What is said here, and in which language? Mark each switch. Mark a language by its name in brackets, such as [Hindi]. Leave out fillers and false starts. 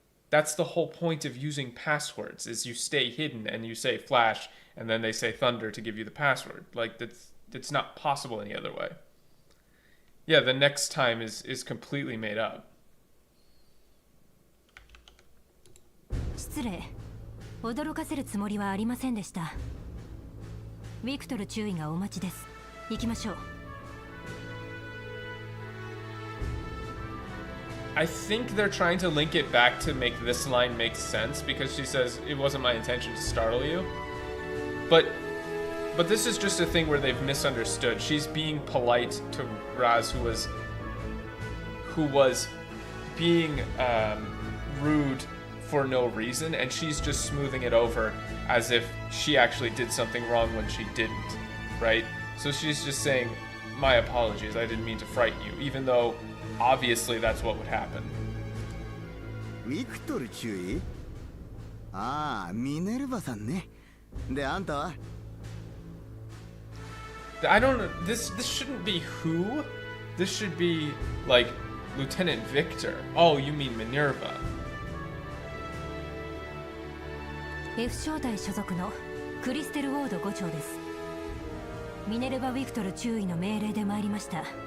[English] That's the whole point of using passwords, is you stay hidden and you say flash and then they say thunder to give you the password. Like it's not possible any other way. Yeah, the next time is completely made up. [Japanese] 失礼。驚かせるつもりはありませんでした。ウィクトル中尉がお待ちです。行きましょう。 [English] I think they're trying to link it back to make this line make sense, because she says it wasn't my intention to startle you. But this is just a thing where they've misunderstood. She's being polite to Raz, who was being rude for no reason, and she's just smoothing it over as if she actually did something wrong when she didn't, right? So she's just saying, my apologies, I didn't mean to frighten you, even though obviously that's what would happen. [Japanese] ウィクトル中尉？ああ、ミネルヴァさんね。で、あんたは？ [English] I don't know, this shouldn't be who? This should be, like, Lieutenant Victor. Oh, you mean Minerva. [Japanese] F 小隊所属のクリステル・ウォード5長です。ミネルヴァ・ウィクトル中尉の命令で参りました。